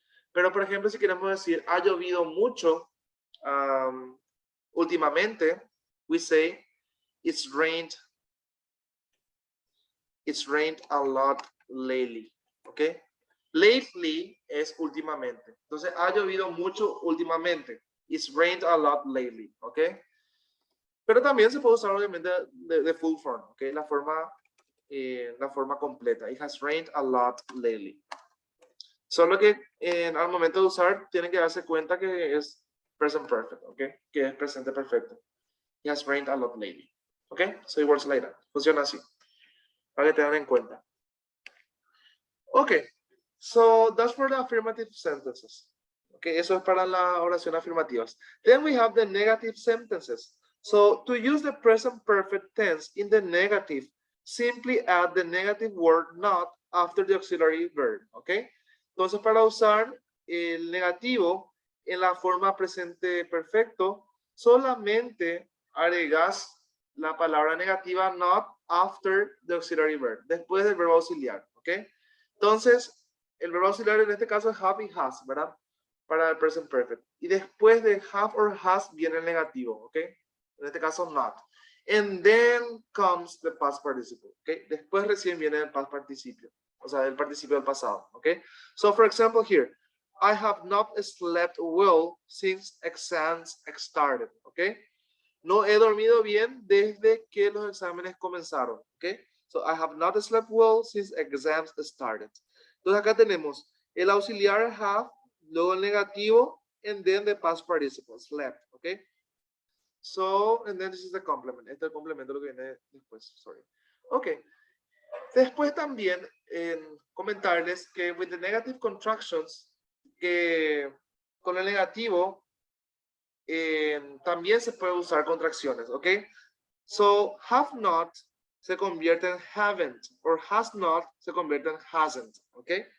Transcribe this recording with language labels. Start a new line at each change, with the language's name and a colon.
Spanish: Pero, por ejemplo, si queremos decir ha llovido mucho últimamente,
English: we say it's rained a lot lately.
Spanish: ¿ok? Lately es últimamente. Entonces, ha llovido mucho últimamente.
English: It's rained a lot lately,
Spanish: ¿ok? Pero también se puede usar obviamente de full form, ¿ok? La forma completa.
English: It has rained a lot lately.
Spanish: Solo que al momento de usar tienen que darse cuenta que es present perfect, ¿ok? Que es presente perfecto.
English: It has rained a lot lately, ¿ok? So it works like that.
Spanish: Funciona así. Para que tengan en cuenta. Ok.
English: So that's for the affirmative sentences.
Spanish: Okay, eso es para las oraciones afirmativas.
English: Then we have the negative sentences. So to use the present perfect tense in the negative, simply add the negative word not after the auxiliary verb.
Spanish: Okay. Entonces, para usar el negativo en la forma presente perfecto, solamente agregas la palabra negativa
English: not after the auxiliary verb,
Spanish: después del verbo auxiliar. Okay. Entonces, el verbo auxiliar en este caso es have y has, ¿verdad? Para el present perfect. Y después de have or has viene el negativo, ¿ok? En este caso not.
English: And then comes the past participle,
Spanish: ¿ok? Después recién viene el past participio, o sea, el participio del pasado, ¿ok?
English: So, for example, here, I have not slept well since exams started, ¿ok?
Spanish: No he dormido bien desde que los exámenes comenzaron, ¿ok?
English: So, I have not slept well since exams started.
Spanish: Entonces acá tenemos el auxiliar have, luego el negativo,
English: and then the past participle, slept, okay? So, and then this is the complement.
Spanish: Este es el complemento, lo que viene después, sorry. Ok. Después también comentarles que
English: with the negative contractions,
Spanish: que con el negativo también se puede usar contracciones, ok? So, have not se convierte en haven't, or has not se convierte en hasn't, ¿ok?